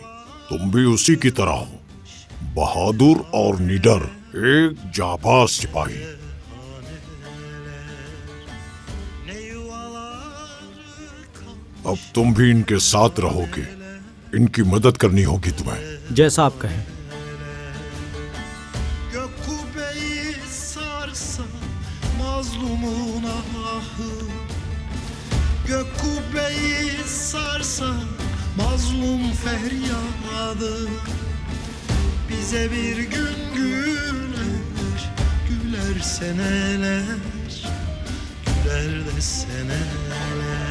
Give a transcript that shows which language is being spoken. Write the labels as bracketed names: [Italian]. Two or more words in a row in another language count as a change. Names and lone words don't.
[Hindi] तुम भी उसी की तरह हो, बहादुर और निडर, एक जाबाज सिपाही। अब तुम भी इनके साथ रहोगे, इनकी मदद करनी होगी तुम्हें। जैसा आप कहें। [Turkish] Gök kubbeyi sarsa mazlumun ahı. Gök kubbeyi sarsa mazlum feryadı. Bize bir gün güler, güler seneler, güler de seneler.